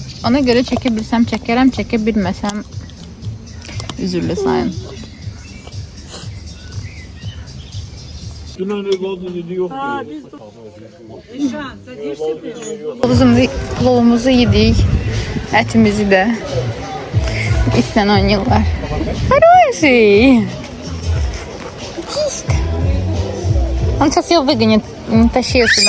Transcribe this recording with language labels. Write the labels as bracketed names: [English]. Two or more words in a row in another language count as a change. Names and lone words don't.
[Turkish] Ona göre çekebilsem çekerim, çekebilmesem üzürlü sayın. Plovumuzu yedik, etimizi de. [Azerbaijani] İsten oynayırlar. [Russian] Хороший. Чисто. Он сейчас ее выгонит, не тащи ее сюда.